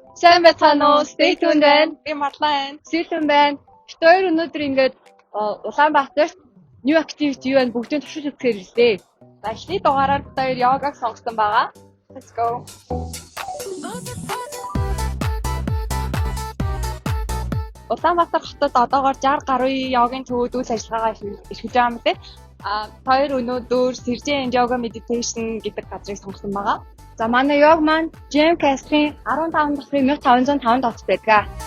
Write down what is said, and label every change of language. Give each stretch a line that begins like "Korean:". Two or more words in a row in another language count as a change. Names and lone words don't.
Mongolian: Сайн байцгаана уу?
English: Stay tuned байна.
Mongolian: Би Марлаа. Сэлэн байна. Бид хоёр өнөөдөр ингээд Улаанбаатарт
English: new activity
Mongolian: юу байна бүгдийг туршиж үзэхээр ирлээ. За эхний дугаараар бид хоёр йогаг сонгосон байгаа.
English: Let's go.
Mongolian: Улаанбаатар хотод одоогоор 60 гаруй йогийн төвүүд үйл ажиллагаагаа эрхэлж байгаа юм лээ. Хоёр өнөөдөр Sirgen Yoga Meditation гэдэг газрыг сонгосон байгаа. За манай йог маань Gem Cast-ийн 15 дахь 1505 дотор байдаг.